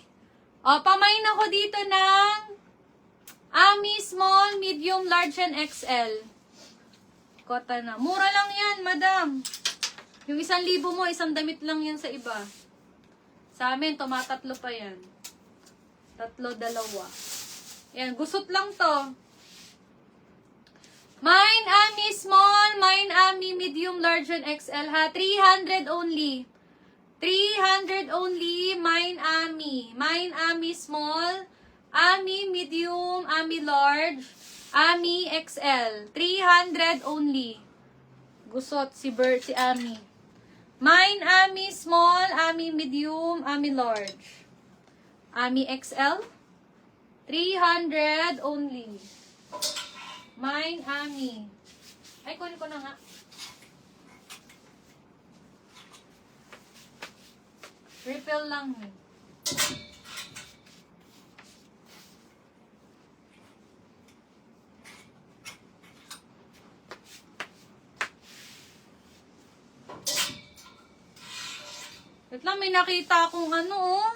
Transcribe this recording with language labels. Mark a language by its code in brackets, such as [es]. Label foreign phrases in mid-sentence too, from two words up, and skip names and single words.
[tl] Oh, pamain ako dito ng Ami [en] Small, Medium, Large, and XL. [tl] Kota na. Mura lang yan, Madam. Yung 1,000 mo, isang damit lang yan sa iba. Sa amin, tumatatlo pa yan. 3, 2. Yan, gusot lang to. [en] Mine Ami Small, Mine Ami Medium, Large, and XL ha. 300 only. 300 only, Mine Ami. Mine Ami Small, Ami Medium, Ami Large, Ami XL. 300 only. [tl] Gusot si Ami. [en] Mine Ami Small, Ami Medium, Ami Large. Ami XL, 300 only. Mine, Ami. [tl] Ay, kunin ko na nga. Refill lang. Wait lang, may nakita akong ano, oh.